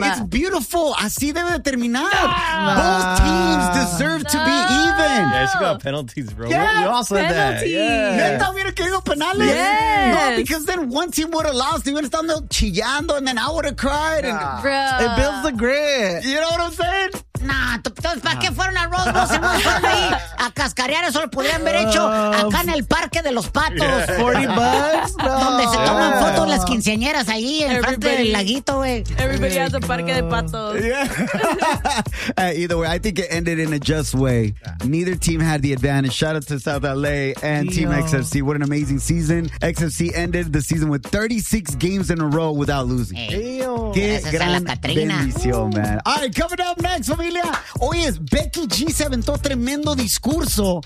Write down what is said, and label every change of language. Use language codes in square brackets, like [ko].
[en] No, it's beautiful. [es] Así debe de terminar. [en] No. Both teams deserve to be even. Yeah, she got penalties, bro. Yeah. We all said penalties. That. Yeah. No, because then one team would have lost. They would have started chillando, and then I would have cried. And it builds the grit. You know what I'm saying? [es] Nah, entonces, ¿para qué fueron a Rose Bowl si no fueron ahí a cascarear? Eso lo podrían haber hecho acá en el Parque de los Patos. [en] Yeah. $40? No. [es] Donde se toman fotos las quinceañeras ahí en frente del laguito, güey. [en] Everybody has a Parque de Patos. Yeah. Either way, I think it ended in a just way. Neither team had the advantage. Shout out to South LA and Team XFC. What an amazing season. XFC ended the season with 36 games in a row without losing. [es] Qué gran bendición, [en] man. All right, coming up next, familia. [es] Hoy es Becky G se aventó tremendo discurso.